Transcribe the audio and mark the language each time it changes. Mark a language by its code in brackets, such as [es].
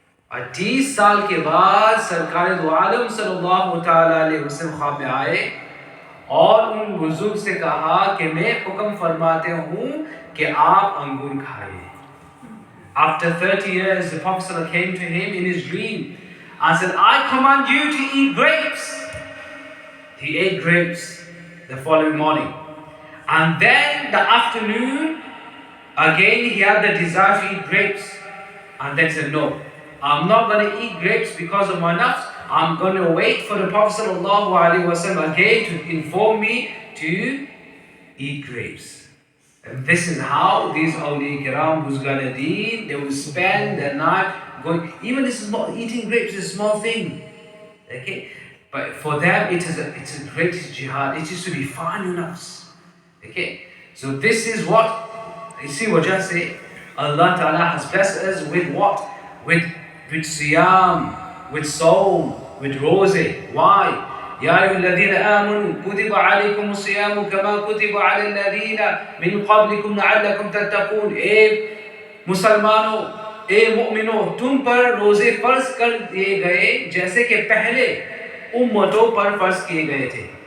[ur] اور 30 سال کے بعد سرکار دو عالم صلی اللہ تعالی علیہ وسلم خواب میں آئے اور ان بزرگ سے کہا کہ میں حکم فرماتے ہوں کہ آپ انگور کھائیں. [en] After 30 years, the Prophet came to him in his dream and said, I command you to eat grapes. He ate grapes the following morning. And then the afternoon, again he had the desire to eat grapes. And then said, no, I'm not going to eat grapes because of my nafs. I'm going to wait for the Prophet ﷺ again to inform me to eat grapes. And this is how these awliya kiram, Buzgan Deen, they will spend their night going. Even this is not eating grapes, is a small thing. Okay? But for them, it's a great jihad. It is to define your nafs. Okay? So this is what, you see what I say, Allah Ta'ala has blessed us with what? With siyam, with saum, with rosé. Why? [ar] يا أيها الذين آمنوا كتب عليكم الصيام كما كتب على الذين من قبلكم لعلكم تتقون. [ur] اے مسلمانوں، اے مومنو تم پر روزے فرض کر دیے گئے جیسے کہ پہلے امتوں پر فرض کیے گئے تھے.